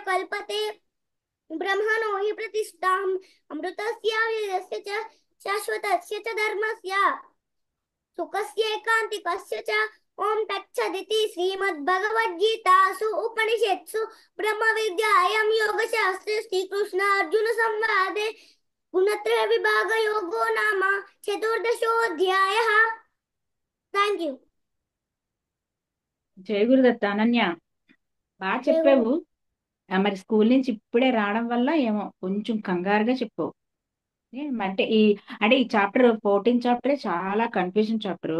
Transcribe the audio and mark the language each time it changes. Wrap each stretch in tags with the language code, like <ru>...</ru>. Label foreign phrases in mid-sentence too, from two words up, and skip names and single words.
<sa>कल्पते ब्रह्मणो हि प्रतिष्ठाम् अमृतस्य वेदस्य च शाश्वतस्य च धर्मस्य सुखस्यैकान्तिकस्य च ॐ तत्सदिति श्रीमद्भगवद्गीतासु उपनिषत्सु ब्रह्मविद्यायां योगशास्त्रे श्रीकृष्णार्जुनसंवादे गुणत्रयविभागयोगो नाम चतुर्दशोऽध्यायः</sa> <en>thank you</en> <te>జయ గురుదత్త అనన్య, బాగా చెప్పావు. మరి స్కూల్ నుంచి ఇప్పుడే రావడం వల్ల ఏమో కొంచెం కంగారుగా చెప్పావు. అంటే ఈ చాప్టర్ 14 చాప్టరే చాలా</te> <en>confusion chapter.</en>